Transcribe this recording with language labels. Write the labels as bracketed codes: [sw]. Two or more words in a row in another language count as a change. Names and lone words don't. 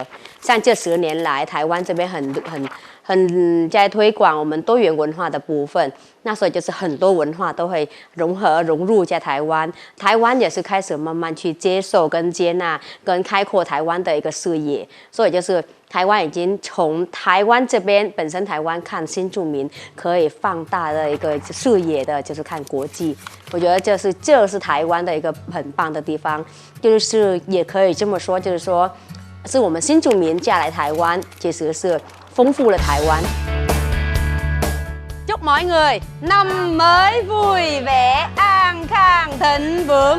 [zh] 像这10年来，台湾这边很在推广我们多元文化的部分，那所以就是很多文化都会融入在台湾，台湾也是开始慢慢去接受跟接纳跟开阔台湾的一个视野，所以就是台湾已经从台湾这边本身台湾看新住民可以放大的一个视野的，就是看国际。我觉得这是台湾的一个很棒的地方，就是也可以这么说，就是说是我们新住民嫁来台湾，其实是丰富了台湾。 [vi] Chúc mọi người năm mới vui vẻ, an khang, thịnh vượng.